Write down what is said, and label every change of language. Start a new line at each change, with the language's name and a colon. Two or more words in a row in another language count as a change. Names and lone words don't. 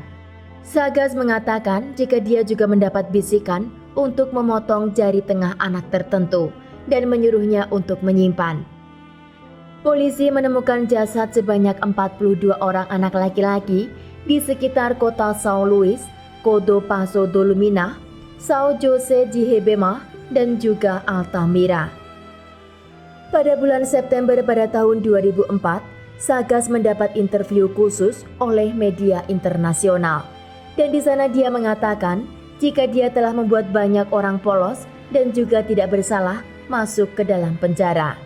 Indonesian: Sagas mengatakan jika dia juga mendapat bisikan untuk memotong jari tengah anak tertentu dan menyuruhnya untuk menyimpan. Polisi menemukan jasad sebanyak 42 orang anak laki-laki di sekitar kota São Luís, Codo Passo do Lumina, São José de Ribamar, dan juga Altamira. Pada bulan September pada tahun 2004, Sagas mendapat interview khusus oleh media internasional. Dan di sana dia mengatakan jika dia telah membuat banyak orang polos dan juga tidak bersalah masuk ke dalam penjara.